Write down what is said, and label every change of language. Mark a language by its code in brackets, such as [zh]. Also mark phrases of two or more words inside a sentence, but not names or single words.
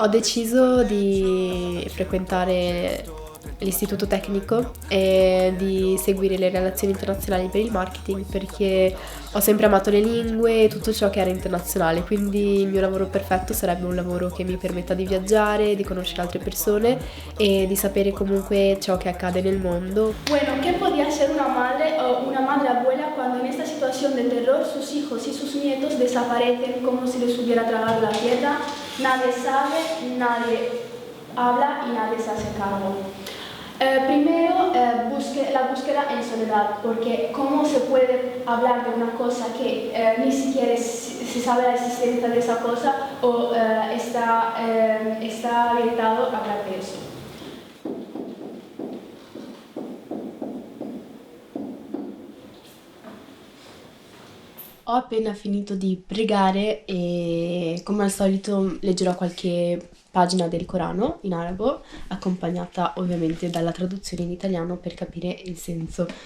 [it] Ho deciso di frequentare l'istituto tecnico e di seguire le relazioni internazionali per il marketing perché ho sempre amato le lingue e tutto ciò che era internazionale, quindi il mio lavoro perfetto sarebbe un lavoro che mi permetta di viaggiare, di conoscere altre persone e di sapere comunque ciò che accade nel mondo. [es] Bueno, ¿qué podía hacer una madre o una madre abuela cuando en esta situación de terror sus hijos y sus nietos desaparecen como si les hubiera tragado la tierra? Nadie sabe, nadie habla y nadie se hace cargo. Primero, la búsqueda en soledad, porque ¿cómo se puede hablar de una cosa que ni siquiera se sabe la existencia de esa cosa o está habilitado a hablar de eso? [it] Ho appena finito di pregare e come al solito leggerò qualche pagina del Corano in arabo, accompagnata ovviamente dalla traduzione in italiano per capire il senso.